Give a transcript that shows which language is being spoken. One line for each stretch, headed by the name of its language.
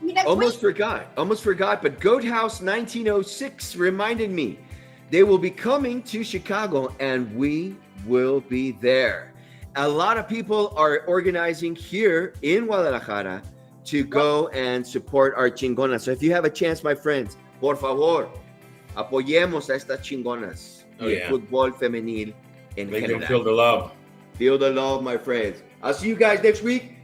English: Almost forgot, but Goat House 1906 reminded me they will be coming to Chicago, and we will be there. A lot of people are organizing here in Guadalajara to go and support our chingonas. So if you have a chance, my friends,
Spanish: por favor, apoyemos a estas chingonas y el fútbol femenil en
English: Make them
Spanish: general.
English: feel the love. Feel the love, my friends. I'll see you guys next week.